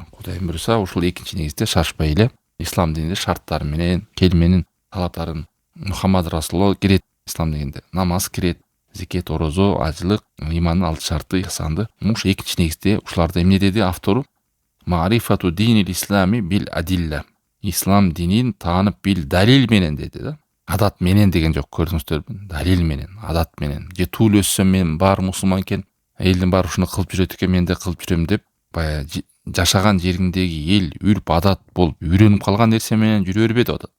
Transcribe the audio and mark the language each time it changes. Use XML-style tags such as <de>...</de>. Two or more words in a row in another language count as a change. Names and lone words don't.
<ky>Кудайым буйруса, ушул экинчи негизде шашпай эле ислам дининде шарттары менен, келменин талаптарын</ky> <ar>محمد رسول الله</ar> <ky>кирет. Ислам дегенде намаз кирет, зекет, орозо, ажылык, имандын 6 шарты, ихсанды. Ушу экинчи негизде ушуларда эмне деди автору?</ky> <ar>معرفة دين الإسلام بالأدلة.</ar> <ky>Ислам динин таанып бил далил менен деди да. Адат менен деген жок, көрдүңүздөрбү? Далил менен, адат менен. Же туул өссөм мен бар мусулман экен, элдин баары ушуну кылып жүрөт экен, мен да кылып жүрөм деп, баягы жашаган жериңдеги эл үрп адат болуп үйрөнүп калган нерсе менен жүрө бербе деп атат.</ky>